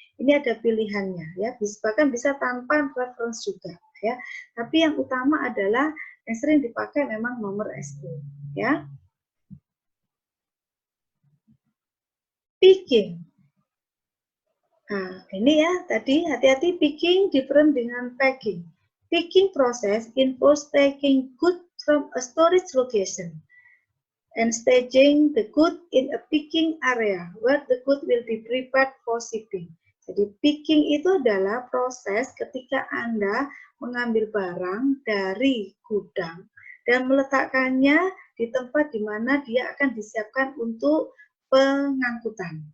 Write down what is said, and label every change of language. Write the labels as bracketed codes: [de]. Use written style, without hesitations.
[id] Ini ada pilihannya ya, bahkan bisa tanpa reference juga ya. Tapi yang utama adalah yang sering dipakai memang nomor SO ya. Picking. Nah, ini ya tadi hati-hati, picking different dengan packing. [en] Picking process involves taking goods from a storage location and staging the good in a picking area where the good will be prepared for shipping. [id] Jadi picking itu adalah proses ketika Anda mengambil barang dari gudang dan meletakkannya di tempat di mana dia akan disiapkan untuk pengangkutan.